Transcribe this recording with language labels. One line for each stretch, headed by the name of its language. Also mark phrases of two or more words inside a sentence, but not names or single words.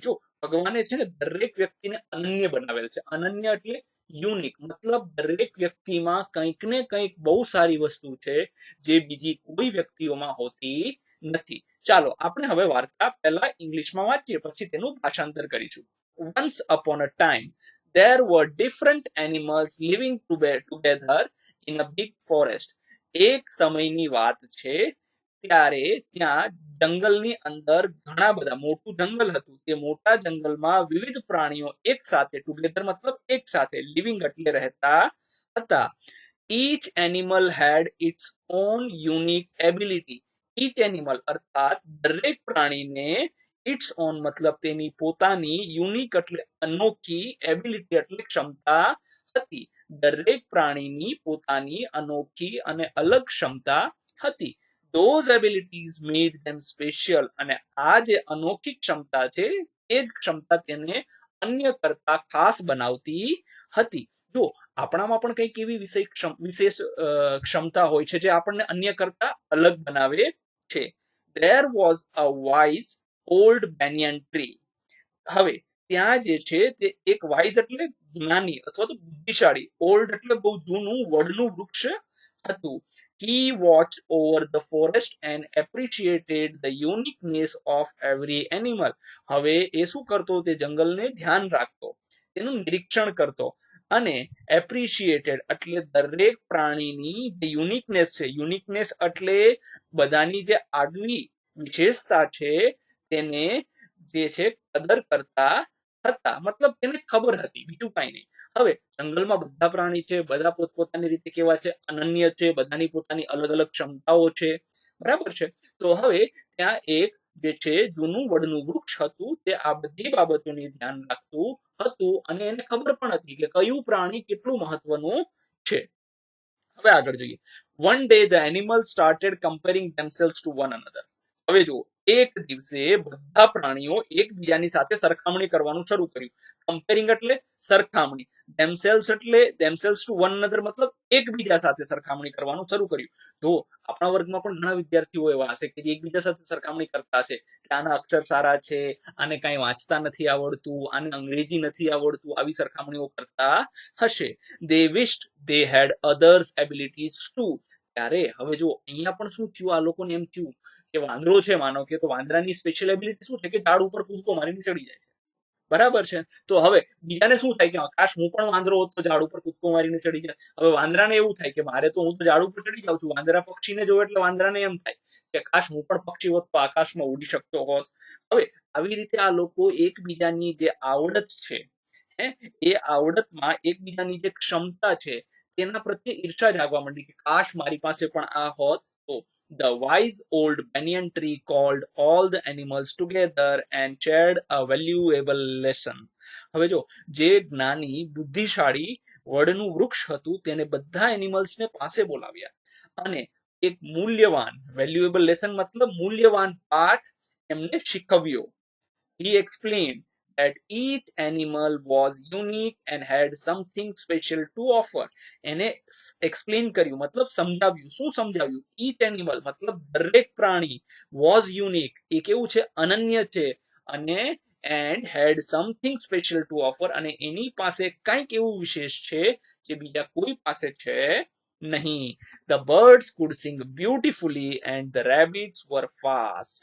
Gujarati: જો ભગવાને છે ને દરેક વ્યક્તિને અનન્ય બનાવેલ છે. અનન્ય એટલે યુનિક, મતલબ દરેક વ્યક્તિમાં કંઈક ને કંઈક બહુ સારી વસ્તુ છે જે બીજી કોઈ વ્યક્તિઓમાં હોતી નથી. ચાલો આપણે હવે વાર્તા પહેલા ઇંગ્લિશમાં વાંચીએ, પછી તેનું ભાષાંતર કરીશું.
English: Once upon a time there were different animals living together in a big forest.
Gujarati: એક સમયની વાત છે, ત્યારે ત્યાં જંગલની અંદર ઘણા બધા મોટું જંગલ હતું. તે મોટા જંગલમાં વિવિધ પ્રાણીઓ એક સાથે, ટુગેધર મતલબ એક સાથે, લિવિંગ એટલે રહેતા હતા.
English: each animal had its own unique ability. each animal
Gujarati: અર્થાત દરેક પ્રાણીને
English: its own
Gujarati: મતલબ તેની પોતાની, યુનિક એટલે અનોખી, એબિલિટી એટલે ક્ષમતા હતી. દરેક પ્રાણીની પોતાની અનોખી અને અલગ ક્ષમતા હતી. those abilities made them special. અને આ જે અનોખી ક્ષમતા છે એ જ ક્ષમતા તેને અન્ય કરતા ખાસ બનાવતી હતી. જો આપણામાં પણ કંઈક એવી વિશેષ ક્ષમતા હોય છે જે આપણને અન્ય કરતા અલગ બનાવે છે.
English: there was a wise old banyan tree.
Gujarati: હવે ત્યાં જે છે તે એક વાઇઝ એટલે જ્ઞાની અથવા તો બુદ્ધિશાળી, ઓલ્ડ એટલે બહુ જૂનું, વડનું વૃક્ષ હતું.
English: he watched over the forest and appreciated the uniqueness of every animal.
Gujarati: હવે એ શું કરતો? તે જંગલને ધ્યાન રાખતો, તેનું નિરીક્ષણ કરતો અને એપ્રિશિએટેડ એટલે દરેક પ્રાણીની જે યુનિકનેસ છે, યુનિકનેસ એટલે બધાની જે આગવી વિશેષતા છે તેને જે છે કદર કરતા હતા. મતલબ તેને ખબર હતી, બીજું કઈ નહીં. હવે જંગલમાં બધા પ્રાણી છે, બધા પોતપોતાની રીતે કેવા છે? અનન્ય છે. બધાની પોતાની અલગ અલગ ક્ષમતાઓ છે. બરાબર છે. તો હવે ત્યાં એક જે છે જૂનું વડનું વૃક્ષ હતું, તે આ બધી બાબતોની ધ્યાન રાખતું હતું અને એને ખબર પણ હતી કે કયું પ્રાણી કેટલું મહત્વનું છે. હવે આગળ જોઈએ.
English: one day the animals started comparing themselves to one another.
Gujarati: હવે જુઓ, એક દિવસે બધા પ્રાણીઓ એકબીજાની સાથે સરખામણી કરવાનું શરૂ કર્યું. કમ્પેરિંગ એટલે સરખામણી, themselves એટલે
English: themselves to one another
Gujarati: મતલબ એકબીજા સાથે સરખામણી કરવાનું શરૂ કર્યું. જો આપણા વર્ગમાં પણ ઘણા વિદ્યાર્થીઓ એવા હશે કે જે એકબીજા સાથે સરખામણી કરતા હશે કે આના અક્ષર સારા છે, આને કાંઈ વાંચતા નથી આવડતું, આને અંગ્રેજી નથી આવડતું, આવી સરખામણીઓ કરતા હશે.
English: they wished they had others abilities too.
Gujarati: ત્યારે હવે જો અહીંયા પણ શું થયું? આ લોકોને એમ થયું કે વાંદરો છે માનો કે, તો વાંદરાની સ્પેશિયલ એબિલિટી શું છે કે ઝાડ ઉપર કૂદકો મારીને ચડી જાય છે. બરાબર છે. તો હવે બીજાને શું થાય કે આકાશ હું પણ વાંદરો હોત તો ઝાડ ઉપર કૂદકો મારીને ચડી જાય. હવે વાંદરાને એવું થાય કે મારે તો, હું તો ઝાડ ઉપર ચડી જાઉં છું. વાંદરા પક્ષીને જોવે એટલે વાંદરાને એમ થાય કે કાશ હું પણ પક્ષી હોત તો આકાશમાં ઉડી શકતો હોત. હવે આવી રીતે આ લોકો એકબીજાની જે આવડત છે એ આવડતમાં એકબીજાની જે ક્ષમતા છે તેના પ્રત્યે ઈર્ષા જાગવા માંડી કે કાશ મારી પાસે પણ આ હોત તો.
English: The wise old banyan tree called all the animals together and shared a valuable lesson.
Gujarati: હવે જો જે જ્ઞાની બુદ્ધિશાળી વડનું વૃક્ષ હતું તેને બધા એનિમલ્સને પાસે બોલાવ્યા અને એક મૂલ્યવાન,
English: valuable lesson
Gujarati: મતલબ મૂલ્યવાન પાઠ એમને શીખવ્યો.
English: He explained that each animal was unique and had something special to offer.
Gujarati: એને એક્સપ્લેન કર્યું મતલબ સમજાવ્યું. શું સમજાવ્યું?
English: each animal
Gujarati: મતલબ દરેક પ્રાણી
English: was unique
Gujarati: એ કેવું છે? અનન્ય છે. અને
English: and had something special to offer
Gujarati: અને એની પાસે કંઈક એવું વિશેષ છે જે બીજા કોઈ પાસે છે નહીં.
English: The birds could sing beautifully and the rabbits were fast.